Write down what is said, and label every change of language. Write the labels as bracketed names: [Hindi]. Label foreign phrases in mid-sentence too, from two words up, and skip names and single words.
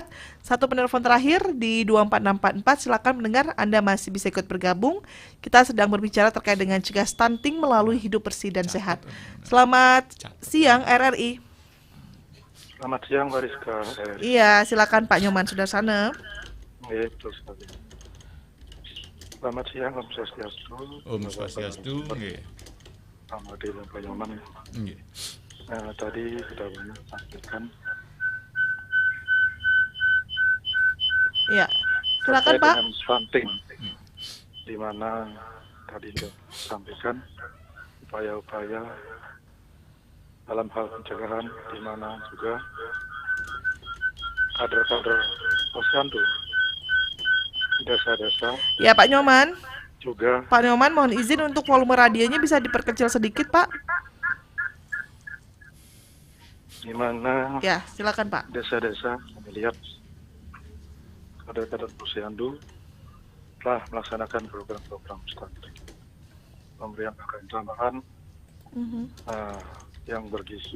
[Indonesian] Satu penelpon terakhir di 24644. Silakan mendengar, Anda masih bisa ikut bergabung. Kita sedang berbicara terkait dengan cegah stunting melalui hidup bersih dan sehat. Selamat siang RRI. Selamat siang Mbak Rizka. Iya, silakan Pak Nyoman Sudarsana. Iya, betul sekali. Selamat siang, Om Swastiastu. Om Swastiastu. Nggih. Pak Made dan Pak Nyoman. Nggih. Tadi sudah banyak sampaikan. Ya, silakan Pak. Dengan stunting, di mana tadi sudah sampaikan upaya-upaya dalam hal pencegahan, di mana juga kader-kader posyandu desa-desa. Ya Pak Nyoman. Juga. Pak Nyoman, mohon izin untuk volume radionya bisa diperkecil sedikit Pak. Di mana? Ya, silakan Pak. Desa-desa melihat kader-kader posyandu telah melaksanakan program-program stunting, pemberian makanan tambahan yang bergizi.